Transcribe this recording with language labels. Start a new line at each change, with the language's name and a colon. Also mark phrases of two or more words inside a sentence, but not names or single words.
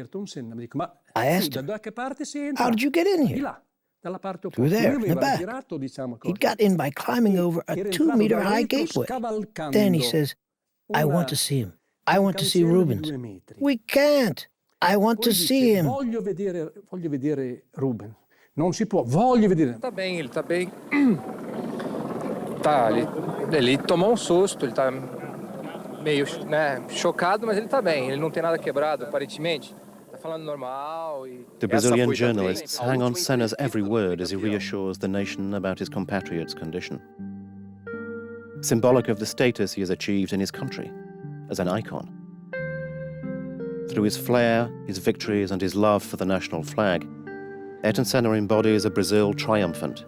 English: I asked him, "How did you get in here?" Through there, in the back. He'd got in by climbing over a 2-meter-high gateway. Then he says, I want to see him. I want to see Rubens. We can't. I want to see him.
Italian: Non si può, voglio vedere.
Portuguese: Sta bem, ele tá bem. Ele tomou susto, ele tá meio, chocado, mas ele tá bem. Ele não tem nada quebrado, aparentemente. Tá falando normal.
English: The Brazilian journalists hang on Senna's every word as he reassures the nation about his compatriot's condition. Symbolic of the status he has achieved in his country, as an icon. Through his flair, his victories, and his love for the national flag, Ayrton Senna embodies a Brazil triumphant.